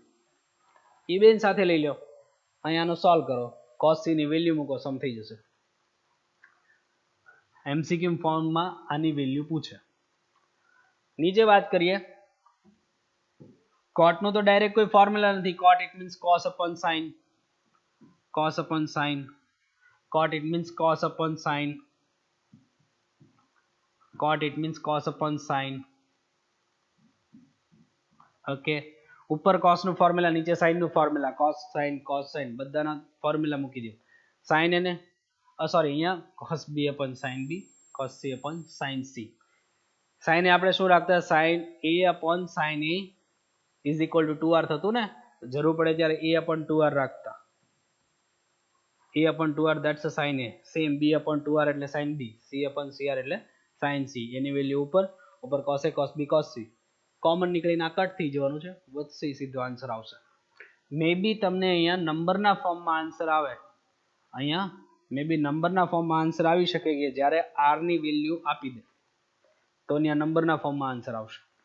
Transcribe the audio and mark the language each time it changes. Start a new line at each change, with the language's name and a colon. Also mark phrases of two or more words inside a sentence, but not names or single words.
Gujarati: એ બેન સાથે લઈ લો, અહીંયાનો સોલ્વ કરો, cos c ની વેલ્યુ મૂકો, સમ થઈ જશે. એમસીક્યુ ફોર્મમાં આની વેલ્યુ પૂછે. નીચે વાત કરીએ, cot નો તો ડાયરેક્ટ કોઈ ફોર્મ્યુલા નથી.
English: cot it means cos upon sin, cos upon sin, cot it means cos upon sin, cot it means cos upon sin.
Gujarati: ઓકે, ઉપર cos નું ફોર્મ્યુલા, નીચે sin નું ફોર્મ્યુલા, cos sin બધાના ફોર્મ્યુલા મૂકી દો.
English: sin
Gujarati: એને સોરી અહીંયા
English: cos b upon sin b, cos c upon sin c.
Gujarati: sin એ આપણે શું રાખતા,
English: sin a upon sin a is equal to 2r
Gujarati: થતું ને, જરૂર પડે ત્યારે
English: a upon 2r રાખતા. a upon 2r that's a sin a, same b upon 2r એટલે sin b, c upon cr એટલે sin c.
Gujarati: એની વેલ્યુ ઉપર
English: cos a cos b cos c
Gujarati: કોમન નીકળીને આ કટ થઈ જવાનું છે, વધશે, સીધો આન્સર આવશે.
English: may be
Gujarati: તમને અહીંયા નંબરના ફોર્મમાં આન્સર આવે, અહીંયા
English: may be
Gujarati: નંબરના ફોર્મમાં આન્સર આવી શકે કે જ્યારે r ની વેલ્યુ આપી દે તો અહીંયા નંબરના ફોર્મમાં આન્સર આવશે.